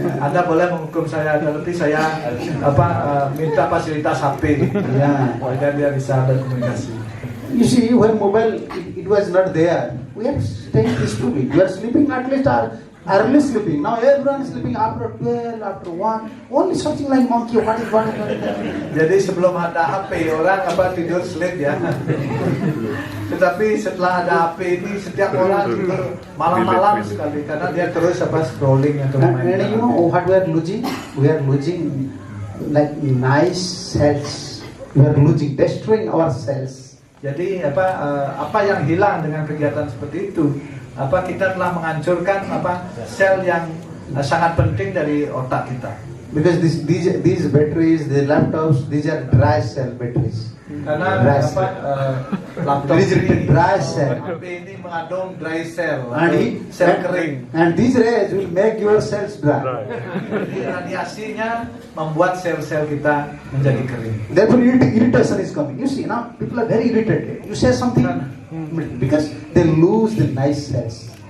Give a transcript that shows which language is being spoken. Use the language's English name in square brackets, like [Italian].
[Indonesian] Anda boleh menghukum saya, tapi saya minta fasilitas HP. [English] Yeah. [Indonesian] Agar dia bisa berkomunikasi. [English] You see, when mobile it was not there, we are staying peacefully. We are sleeping at least early sleeping. Now everyone is sleeping after 12, after 1, only searching like monkey. What is. [Indonesian] Jadi sebelum ada HP orang tidur sleep ya. Tetapi setelah ada HP ini setiap orang tidur malam-malam sekali karena dia terus scrolling atau [English] And [Indonesian] main. [English] you know what we are losing? We are losing like nice cells. We are losing, destroying our cells. [Indonesian] Jadi apa yang hilang dengan kegiatan seperti itu? Kita telah menghancurkan sel yang sangat penting dari otak kita. [English] Because these batteries, the laptops, these are dry cell batteries. [Indonesian] Karena [English] Dry [Indonesian] laptop [English] These are [Indonesian] ini, [English] dry cell. [Indonesian] HP ini mengandung dry cell, [English] And, [Indonesian] sel kering. [English] and these rays will make your cells dry. [Indonesian] Jadi radiasinya membuat sel-sel kita menjadi kering. [English] Therefore, irritation is coming. You see, now people are very irritated. You say something because they lose the nice cells.